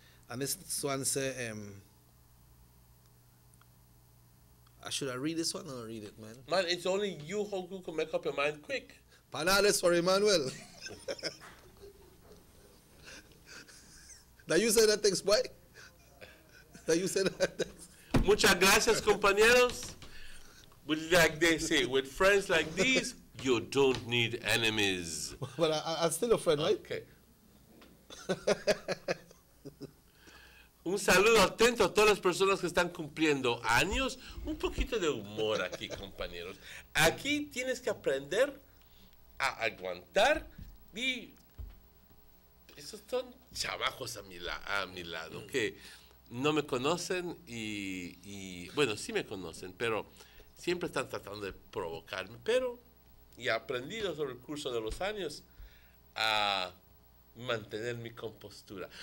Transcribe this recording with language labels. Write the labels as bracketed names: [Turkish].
[English] And this one say, should I read this one or read it, man? Man, it's only you who can make up your mind quick. Panales for Emmanuel. Now you said that text, boy. Now you said that text. [Spanish] Muchas gracias, compañeros. [English] Like they say, with friends like these, you don't need enemies. But I'm still a friend, right? Okay. [Spanish] Un saludo atento a todas las personas que están cumpliendo años. Un poquito de humor aquí, compañeros. Aquí tienes que aprender a aguantar y esos son chavajos a mi lado que no me conocen y bueno, sí me conocen, pero siempre están tratando de provocarme, pero he aprendido sobre el curso de los años a mantener mi compostura.